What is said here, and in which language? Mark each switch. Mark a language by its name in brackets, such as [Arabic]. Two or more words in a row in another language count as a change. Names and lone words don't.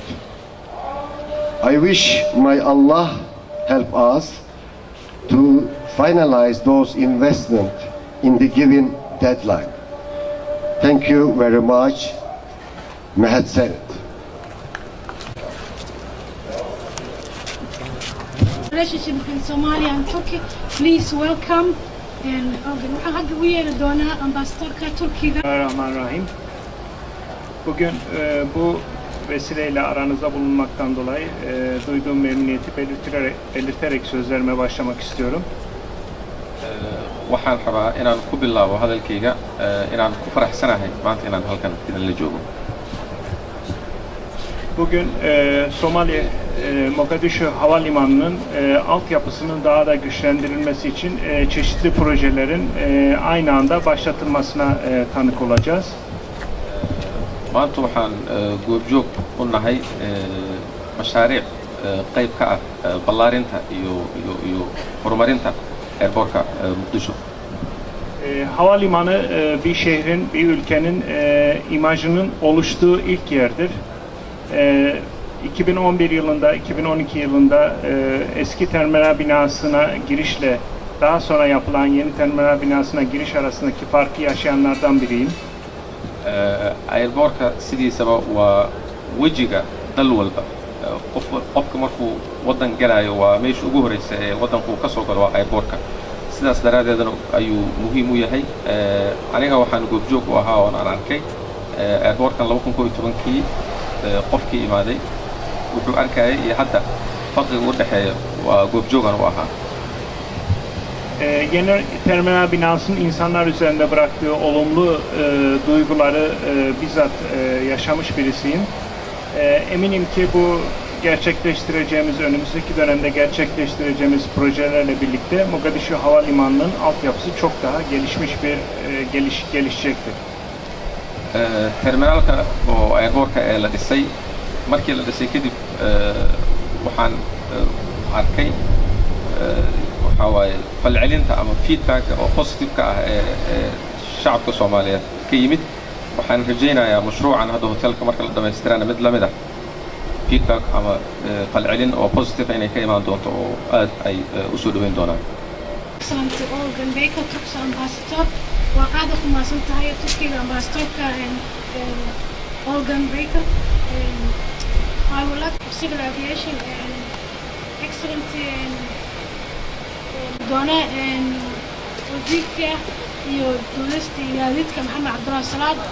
[English] I wish may Allah help us to finalize those investments in the given deadline. Thank you very much. Mahad Senate. Relationship between Somalia and Turkey, please welcome and [Somali] waxaan hadda u yeeri doonaa ambasadorka Turkiga. [Turkish] Bismillahirrahmanirrahim. Bugün bu vesileyle aranızda bulunmaktan dolayı duyduğum memnuniyeti belirterek sözlerime başlamak istiyorum. [Somali] Waxaan rabaa inaan ku bilaabo hadalkayga inaan ku faraxsanahay maanta inaan halkan idinla joogo. [Turkish] Bugün Somali Mogadishu Havalimanı'nın altyapısının daha da güçlendirilmesi için çeşitli projelerin aynı anda başlatılmasına tanık olacağız. [Somali] Maanta waxaan goobjoog u nahay mashaariic qayb ka ah ballaarinta iyo horumarinta airportka Muqdisho. [Turkish] Havalimanı bir şehrin, bir ülkenin imajının oluştuğu ilk yerdir. 2011 yılında, 2012 yılında eski terminal binasına girişle daha sonra yapılan yeni terminal binasına giriş arasındaki farkı yaşayanlardan biriyim. [Somali] Airportka sidiisaba waa wejiga dal walba. Qofka markuu wadan galayo waa meesha ugu horeysa ee wadanku ka soo galo waa airportka. Sidaas daraadeedna ayuu muhiim u yahay. Aniga waxaan goobjoog u ahaa oo aan arkay airportkan 2012kii qofkii imaaday wuxuu arkayay iyo hadda farqiga u dhaxeeya waa goobjoogan u ahaa. [Turkish] Yeni terminal binasının insanlar üzerinde bıraktığı olumlu duyguları bizzat yaşamış birisiyim. Eminim ki bu gerçekleştireceğimiz, önümüzdeki dönemde gerçekleştireceğimiz projelerle birlikte Mogadishu Havalimanı'nın altyapısı çok daha gelişecektir. [Somali] Terminalka oo airportka ee la dhisay markii la dhisay kadib waxaan arkay waxa waaye falcelinta ama feedbacka oo positive-ka ah ee shacabka Soomaaliyeed ka yimid. Waxaan rajaynayaa mashruucan hadda hotelka marka la dhamaystirana mid la mid ah feedback ama falcelin oo positive inay ka imaan doonto oo aad ay u soo dhaweyn doonaan. [English] Excellency Olgan Bekar, Turkish Ambassador. [Somali] Waa aad u mahadsan tahay Turkiga ambassadorka Olgan Bekar. [English] I would like civil aviation and Excellency [Somali] doona wasiirka iyo duulista iyo gaadiidka [English] Maxamed Cabdullahi Salaad.